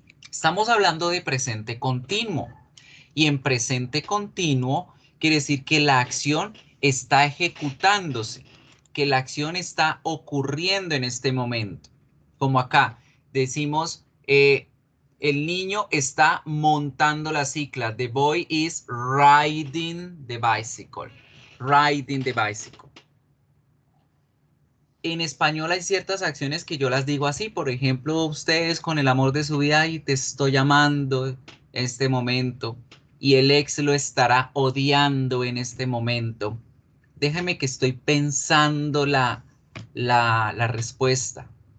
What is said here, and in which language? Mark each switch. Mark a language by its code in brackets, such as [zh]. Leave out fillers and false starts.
[es] Estamos hablando de presente continuo. Y en presente continuo quiere decir que la acción está ejecutándose, que la acción está ocurriendo en este momento. Como acá decimos, el niño está montando la cicla. [en] The boy is riding the bicycle. Riding the bicycle. [es] En español hay ciertas acciones que yo las digo así. Por ejemplo, ustedes con el amor de su vida y te estoy amando en este momento. Y el ex lo estará odiando en este momento. Déjame que estoy pensando la respuesta.